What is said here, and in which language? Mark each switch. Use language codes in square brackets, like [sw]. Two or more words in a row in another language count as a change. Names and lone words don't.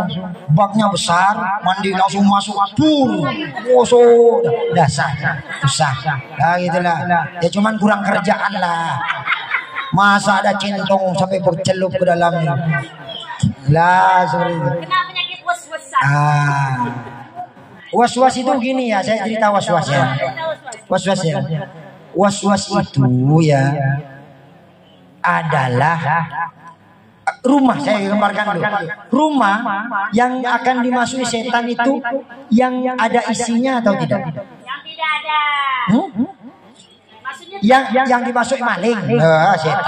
[id] Baknya besar, mandi langsung masuk, gosok, dasar, susah. Nah gitulah. Ya cuman kurang kerjaan lah. Masa ada centong sampai bercelup ke dalamnya. Lah seperti itu. Kena penyakit was-wasan. Was-was itu gini ya, saya cerita was-was ya. Was-was ya. Was-was itu ya adalah rumah, saya gambarkan dulu. Rumah yang akan dimasuki setan itu yang ada isinya atau tidak? Yang tidak ada. Maksudnya yang dimasuki maling. Setan.